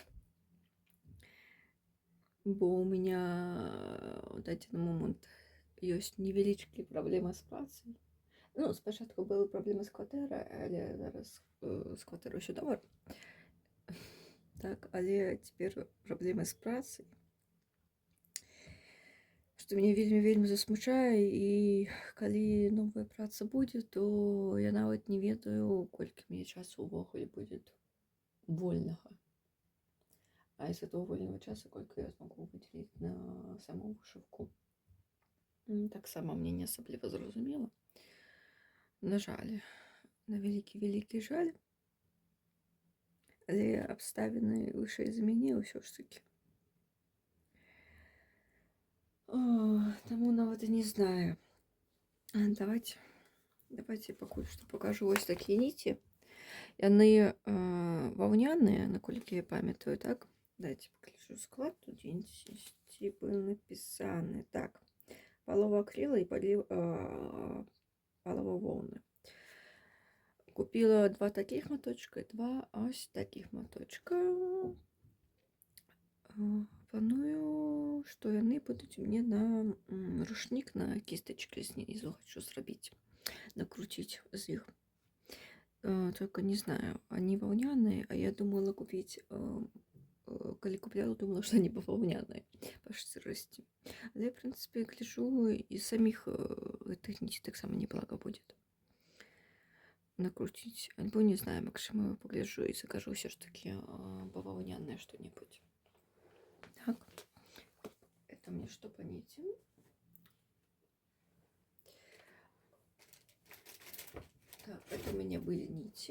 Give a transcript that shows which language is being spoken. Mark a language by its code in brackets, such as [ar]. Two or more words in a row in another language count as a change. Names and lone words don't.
[uk] Бо у мене в дадений момент є невеличкі проблеми з працею. Ну, спочатку були проблеми з квартирою, але зараз з квартирою ще добре. Так, але тепер проблеми з працею. [be] Што мяне вельмі засмучае, і калі новая праца будзе, то я нават не ведаю, колькі мне часу ўвогуле будзе вольнага. [ru] А из этого [be] вольного часа колькі я змагу выдзеліць на саму вышыўку. Таксама мне не асабліва зразумела. На жаль, на вялікі жаль. Але абставіны вышэй за мяне ўсё ж такі. Таму нават і не знаю. Давайте пакуль што пакажу вось такія ніці. Яны ваўняныя, наколькі я памятаю, так? Дайце пагляджу склад, тут [ru] дзе-нибудь был [be] напісаны. Так, палова акрила і палова воўны. [ru] Купила 2 таких моточка и 2 ось таких моточка. [be] Планую, што яны будуць у мне на рушнік, на кістачкі знізу хочу зрабіць, накрутить з іх. [ru] Только не знаю, они ваўняныя, а я думала купить, [be] калі купляла, [ru] думала, что они баваўняныя по шчырасці. [be] Але, [ru] в принципе, [be] гляжу, і самих гэтых ніць таксама неблага будет накрутить. [ru] Альбо не знаю, максимум погляжу и закажу все ж таки баваўнянное что-нибудь. Так, это мне что по нитям. Так, это у меня были нити.